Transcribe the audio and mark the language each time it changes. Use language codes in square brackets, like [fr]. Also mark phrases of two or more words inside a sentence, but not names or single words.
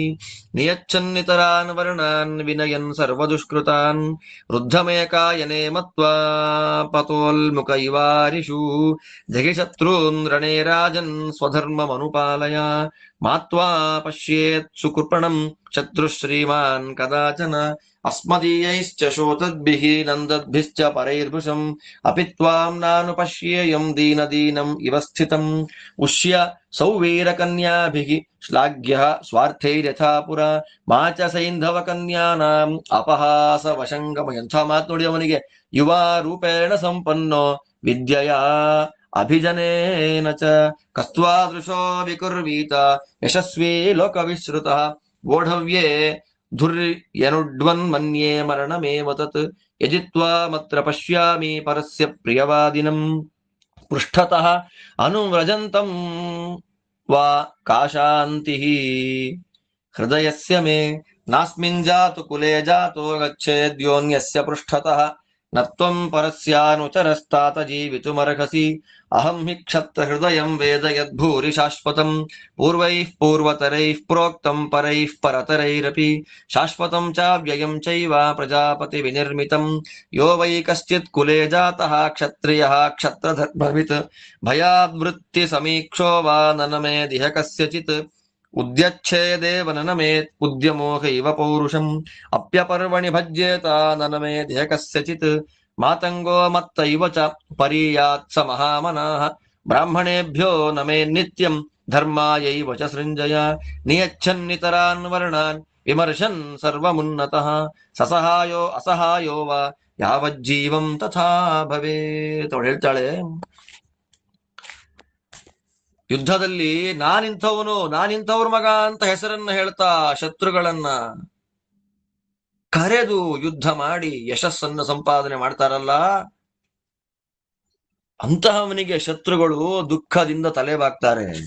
[sa] ನಿಯಚ್ಛನ್ನಿತರಾನ್ ವರ್ಣಾನ್ ವಿನಯನ್ ಸರ್ವದುಷ್ಕೃತಾನ್ ವೃದ್ಧಮೇಕಾಯನೆ ಮತ್ವಾ ಪತೋಲ್ಮುಖ ಇವಾರಿಷು ಜಗಿ ಶತ್ರೂನ್ ರಣೇ ರಾಜನ್ ಸ್ವಧರ್ಮಮನುಪಾಲಯ ಮಾತ್ವಾ ಪಶ್ಯೇತ್ ಸುಕೃಪಣಂ ಶತ್ರುಶ್ರೀಮಾನ್ ಕದಾಚನ ಅಸ್ಮದೀಯೈಶ್ಚ ಶೋತದ್ಭಿಃ ನಂದದ್ಭಿಶ್ಚ ಪರೈರ್ಭೃಶಂ ಅಪಿ ತ್ವಾಂ ನಾನು ಪಶ್ಯೇಯಂ ದೀನದೀನಂ ಇವ ಸ್ಥಿತಂ ಉಷ್ಯ ಸೌವೀರಕನ್ಯಾಭಿಃ ಶ್ಲಾಘ್ಯಃ ಸ್ವಾರ್ಥೈರ್ಯಥಾ ಪುರ ಮಾಚ ಸೈಂಧವ ಕನ್ಯಾನಾಂ ಅಪಹಾಸ ವಶಂಗಮ. [kn] ಎಂಥ ಮಾತು ನೋಡಿ ಅವನಿಗೆ. [sa] ಯುವಾ ರೂಪೇಣ ಸಂಪನ್ನೋ ವಿದ್ಯೆಯಾ ಅಭಿಜನೇನ ಚ ಕಸ್ತ್ವಾದೃಶೋ ವಿಕುರ್ವೀತ ಯಶಸ್ವೀ ಲೋಕವಿಶ್ರುತಃ ಗೋಢವ್ಯೇ ಧುರ್ಯನುಡ್ವನ್ ಮನ್ಯೇ ಮರಣಮೇವ ತತ್ ಯಜಿತ್ವಾ ಮತ್ರ ಪಶ್ಯಾಮಿ ಪರಸ್ಯ ಪ್ರಿಯವಾದಿನಂ ಪೃಷ್ಠತಃ ಅನುವ್ರಜಂತಂ ವಾ ಕಾಶಾಂತಿಃ ಹೃದಯಸ್ಯ ಮೇ ನಾಸ್ಮಿನ್ ಜಾತು ಕುಲೇ ಜಾತೋ ಗಚ್ಚೇದ್ಯೋನ್ಯಸ್ಯ ಪೃಷ್ಠತಃ ನತ್ವಂ ಪರಸ್ಯಾನುಚರಸ್ತಾತ ಜೀವಿತುಮರ್ಹಸಿ ಅಹಂ ಹಿ ಕ್ಷತ್ರ ಹೃದಯಂ ವೇದ ಯದ್ಭೂರಿ ಶಾಶ್ವತಂ ಪೂರ್ವೈಃ ಪೂರ್ವತರೈಃ ಪ್ರೋಕ್ತಂ ಪರೈಃ ಪರತರೈರಪಿ ಶಾಶ್ವತಂ ಚಾವ್ಯಯಂ ಚೈವ ಪ್ರಜಾಪತಿ ವಿನಿರ್ಮಿತಂ ಯೋ ವೈ ಕಶ್ಚಿತ್ ಕುಲೇ ಜಾತಃ ಕ್ಷತ್ರಿಯಃ ಕ್ಷತ್ರಧರ್ಮವಿತ್ ಭಯಾದ್ವೃತ್ತಿ ಸಮೀಕ್ಷೋ ವಾ ನನಮೇದಿಹ ಕಸ್ಯಚಿತ್ ಉದ್ಯಚ್ಛೇದೇವ ನನಮೇತ್ ಉದ್ಯಮೋಹೈವ ಪೌರುಷಂ ಅಪ್ಯಪರ್ವಣಿ ಭಜ್ಯೇತ ನನಮೇದಿಹ ಕಸ್ಯಚಿತ್ ಮಾತಂಗೋ ಮತ್ತೈವ ಚ ಪರೀಯಾತ್ ಸ ಮಹಾಮನಾಃ ಬ್ರಾಹ್ಮಣೇಭ್ಯೋ ನಮೇ ನಿತ್ಯಂ ಧರ್ಮಾಯೈವ ಚ ಸೃಂಜಯ ನಿಯಚ್ಛನ್ನಿತರಾನ್ ವರ್ಣಾನ್ ವಿಮರ್ಶನ್ ಸರ್ವಮುನ್ನತಃ ಸಸಹಾಯೋ ಅಸಹಾಯೋ ವಾ ಯಾವಜ್ಜೀವಂ ತಥಾ ಭವೇತ್. [kn] ಅವಳು ಹೇಳ್ತಾಳೆ, ಯುದ್ಧದಲ್ಲಿ ನಾನಿಂಥವ್ರ ಮಗ ಅಂತ ಹೆಸರನ್ನ ಹೇಳ್ತಾ ಶತ್ರುಗಳನ್ನ ಕರೆದು ಯುದ್ಧ ಮಾಡಿ ಯಶಸ್ಸನ್ನು ಸಂಪಾದನೆ ಮಾಡ್ತಾರಲ್ಲ, ಅಂತಹವನಿಗೆ ಶತ್ರುಗಳು ದುಃಖದಿಂದ ತಲೆಬಾಗ್ತಾರೆ.